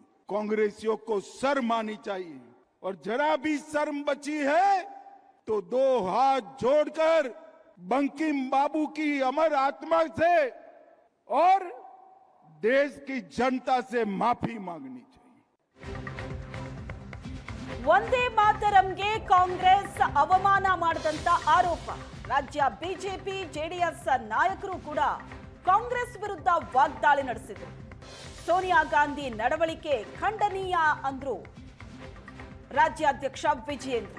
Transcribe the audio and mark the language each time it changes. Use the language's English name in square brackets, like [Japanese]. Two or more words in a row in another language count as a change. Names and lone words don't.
[Hindi] कांग्रेसियों को शर्म आनी चाहिए, और जरा भी शर्म बची है तो दो हाथ जोड़कर बंकिम बाबू की अमर आत्मा से और देश की जनता से माफी मांगनी चाहिए। [Kannada] ವಂದೇ ಮಾತರಂಗೆ ಕಾಂಗ್ರೆಸ್ ಅವಮಾನ ಮಾಡಿದಂತ ಆರೋಪ. ರಾಜ್ಯ ಬಿಜೆಪಿ ಜೆಡಿಎಸ್ ನಾಯಕರು ಕೂಡ ಕಾಂಗ್ರೆಸ್ ವಿರುದ್ಧ ವಾಗ್ದಾಳಿ ನಡೆಸಿದರು. ಸೋನಿಯಾ ಗಾಂಧಿ ನಡವಳಿಕೆ ಖಂಡನೀಯ ಅಂದ್ರು ರಾಜ್ಯಾಧ್ಯಕ್ಷ ವಿಜಯೇಂದ್ರ.